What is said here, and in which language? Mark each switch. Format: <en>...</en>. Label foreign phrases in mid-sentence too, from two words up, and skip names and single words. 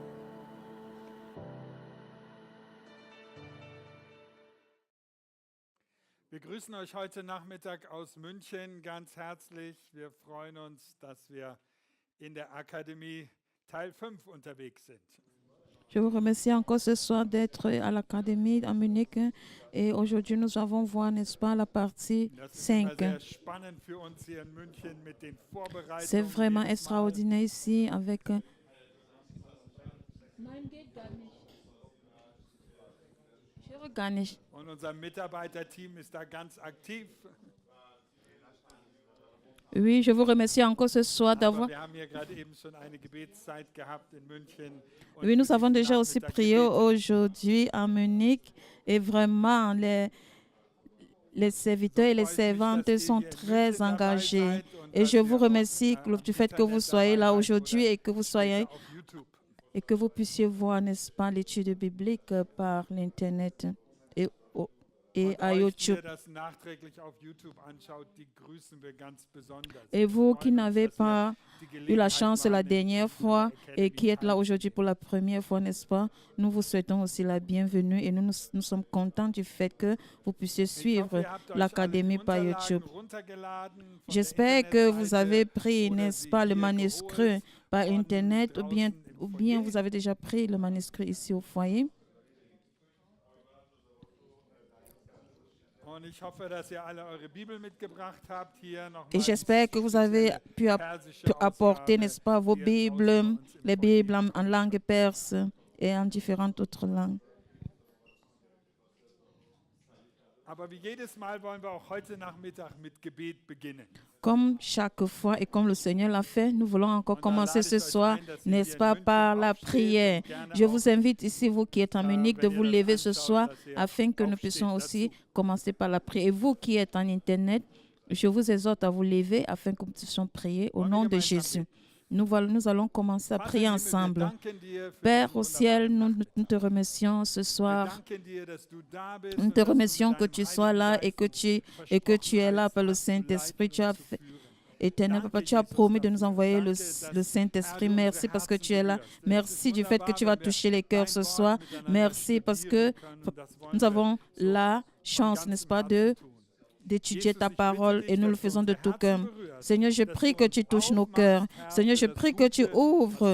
<de>Wir grüßen euch heute Nachmittag aus München ganz herzlich. Wir freuen uns, dass wir in der Akademie Teil 5 unterwegs sind.</de> <fr>Je vous remercie encore ce soir d'être à l'Académie à Munich. Et aujourd'hui, nous allons voir, n'est-ce pas, la partie</fr> <de>Das ist 5. immer sehr spannend für uns hier in München mit den Vorbereitungen.</de> <fr>C'est vraiment</fr> <de>jedes Mal.</de> <fr>extraordinaire ici avec...</fr> <de>Nein, geht gar nicht. Ich höre gar nicht. Und unser Mitarbeiterteam ist da ganz aktiv.</de> <fr>Oui, je vous remercie encore ce soir</fr> <de>Aber</de> <fr>d'avoir...</fr> <de>wir haben hier gerade eben schon eine Gebetszeit gehabt in München. Und</de> <fr>Oui, nous</fr> <de>für</de> <fr>avons</fr> <de>diesen</de> <fr>déjà aussi</fr> <de>Nachmittag</de> <fr>prié</fr> <de>gebetet.</de> <fr>aujourd'hui à Munich. Et vraiment, les serviteurs et les servantes sont très engagés. Et je vous remercie du fait que vous soyez là aujourd'hui et que vous soyez...</fr> <de>Auf YouTube.</de> <fr>et que vous puissiez voir, n'est-ce pas, l'étude biblique par l'Internet et</fr> <de>Und</de> <fr>à</fr> <de>euch, die YouTube. ihr das nachträglich auf YouTube anschaut, die grüßen wir ganz besonders.</de> <fr>Et vous</fr> <de>Wir</de> <fr>qui</fr> <de>freuen uns,</de> <fr>n'avez</fr> <de>dass wir</de> <fr>pas</fr> <de>die</de> <fr>eu</fr> <de>Gelegenheit</de> <fr>la chance la</fr> <de>wahrnehmen,</de> <fr>dernière</fr> <de>an</de> <fr>fois</fr> <de>der</de> <fr>et qui êtes là</fr> <de>Academy</de> <fr>aujourd'hui pour la première fois, n'est-ce pas, nous vous souhaitons aussi la bienvenue et nous sommes contents du fait que vous puissiez</fr> <de>Ich hoffe,</de> <fr>suivre</fr> <de>ihr habt euch</de> <fr>l'Académie</fr> <de>alle die</de> <fr>par</fr> <de>Unterlagen</de> <fr>YouTube.</fr> <de>runtergeladen von der</de> <fr>J'espère que vous</fr> <de>Internetseite</de> <fr>avez pris,</fr> <de>oder</de> <fr>n'est-ce</fr> <de>sie</de> <fr>pas, le</fr> <de>hier</de> <fr>manuscrit</fr> <de>geholt</de> <fr>par</fr> <de>von</de> <fr>Internet ou bien</fr> <de>draußen im</de> <fr>vous</fr> <de>Foyer.</de> <fr>avez déjà pris le manuscrit ici au foyer.</fr> <de>Und ich hoffe, dass ihr alle eure Bibel mitgebracht habt. Hier nochmal</de> <fr>Et j'espère que vous avez pu apporter, n'est-ce pas, vos Bibles, les Bibles en langue perse et en différentes autres langues.</fr> <de>Aber wie jedes Mal wollen wir auch heute Nachmittag mit Gebet beginnen.</de> <fr>Comme chaque fois et comme le Seigneur l'a fait, nous voulons encore commencer ce soir, n'est-ce pas, par la prière. Je vous invite ici, vous qui êtes en Munich, de vous lever ce soir afin que nous puissions aussi commencer par la prière. Et vous qui êtes en Internet, je vous exhorte à vous lever afin que nous puissions prier au nom de Jésus. Nous allons commencer à</fr> <de>Vater</de> <fr>prier</fr> <de>im Himmel, wir</de> <fr>ensemble.</fr> <de>danken dir für</de> <fr>Père</fr> <de>diesen</de> <fr>au ciel,</fr> <de>wunderbaren</de> <fr>nous te remercions ce</fr> <de>Wir</de> <fr>soir.</fr> <de>danken dir, dass du da bist</de> <fr>Nous</fr> <de>und</de> <fr>te</fr> <de>dass du</de> <fr>remercions</fr> <de>mit</de> <fr>que</fr> <de>deinem</de> <fr>tu sois là</fr> <de>Heiligen</de> <fr>et que</fr> <de>Geist</de> <fr>tu es là par le</fr> <de>versprochen hast,</de> <fr>Saint-Esprit.</fr> <de>zu</de> <fr>Tu as</fr> <de>leiten und</de> <fr>fait,</fr> <de>zu führen.</de> <fr>Éternel Papa, tu as promis de nous envoyer le Saint-Esprit. Merci parce que tu es là. Merci du fait que tu vas toucher les cœurs ce soir. Merci parce que nous avons la chance, n'est-ce pas, d'étudier ta parole et nous le faisons de tout cœur. Seigneur, je prie que tu touches nos cœurs. Seigneur, je prie que tu ouvres.</fr>